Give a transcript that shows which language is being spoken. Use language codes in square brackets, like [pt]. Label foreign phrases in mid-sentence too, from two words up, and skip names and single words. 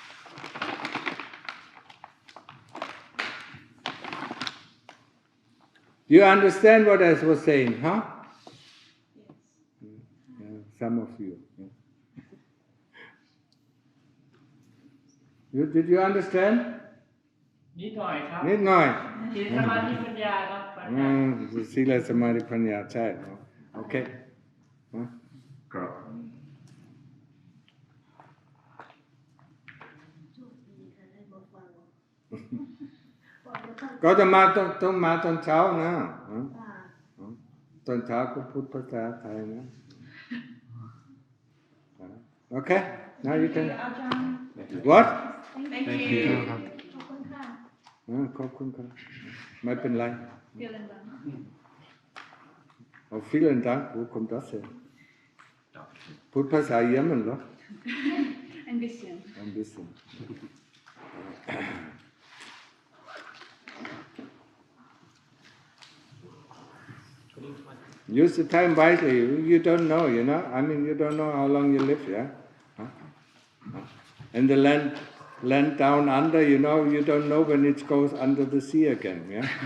[en] You understand what I was saying, huh? Yes. Yeah, some of you. Yeah. Did you understand? [th] นิดหน่อยครับ นิดหน่อย ศีลสมาธิปัญญาครับปัญญา ศีลสมาธิปัญญาใช่โอเค ครับ ก็จะมาต้องมาตอนเช้านะตอนเช้าก็พูดภาษาไทยนะ [en] Okay, now you can. What? Thank Thank you. you. [th] ขอบคุณครับไม่เป็นไร [de] Vielen Dank. Oh, vielen Dank. Wo kommt das her? [th] พูดภาษาเยอรมันเหรอ [de] Ein bisschen. Ein bisschen. [en] Use the time wisely. You don't know, I mean, you don't know how long you live, yeah? And the land down under, you don't know when it goes under the sea again, yeah?